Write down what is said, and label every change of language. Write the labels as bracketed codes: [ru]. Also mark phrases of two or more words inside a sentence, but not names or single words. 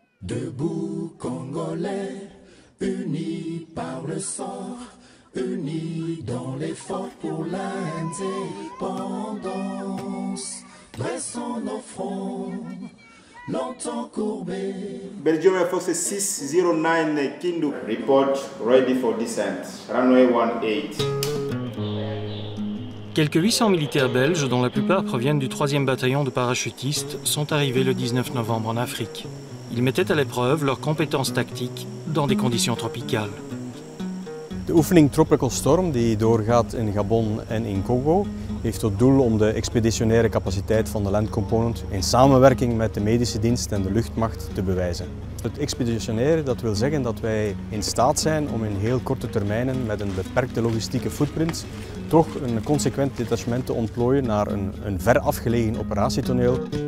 [fr] Debout Congolais, unis par le sang, unis dans l'effort pour l'indépendance. Dressons nos fronts, longtemps courbés. [en] Belgium Air Force 609 Kindu. Report ready for descent. Runway 18. [fr] Quelques 800 militaires belges, dont la plupart proviennent du 3e bataillon de parachutistes, sont arrivés le 19 novembre en Afrique. Ils mettaient à l'épreuve leurs compétences tactiques dans des conditions tropicales. [nl] De oefening Tropical Storm, die doorgaat in Gabon en in Congo, heeft tot doel om de expeditionaire capaciteit van de Land Component in samenwerking met de medische dienst en de luchtmacht te bewijzen. Het expeditionaire, dat wil zeggen dat wij in staat zijn om in heel korte termijnen met een beperkte logistieke footprint toch een consequent detachement te ontplooien naar een ver afgelegen operatietoneel.